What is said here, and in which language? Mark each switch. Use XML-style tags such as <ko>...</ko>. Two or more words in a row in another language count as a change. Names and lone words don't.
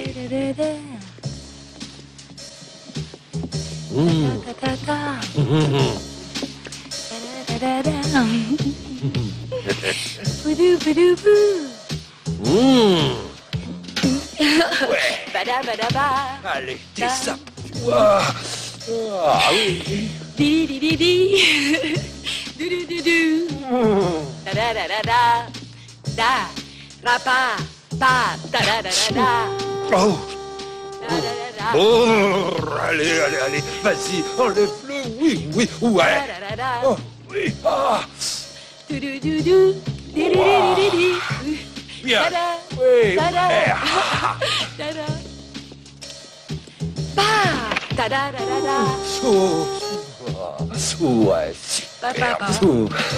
<fr>Da, da, da, da. Da, da, da, da. Da, da, da. Boudou, boudou, bou. Ouais. Bada, bada, ba. Allez, t'es ça. Ah oui. Di, di, di, di. Du, du, du, du. Da, da, da, da, da. Da. Ra, pa. Pa. Da, da, da, da, da. Oh. Da, da, da, da. Oh, allez, allez, allez. Vas-y, enlève-le. Oui, oui. Ouais. Da, da, da, da. Oh, oui. Ah. Du, du, du, du. Di, di, di, di, di. Bien. Da, da. Oui. Da, da. Ouais. Da, da. Pa. Da, da, da, da, da. Oh. Ouais, Pa, super. pa, pa. Oh.</fr>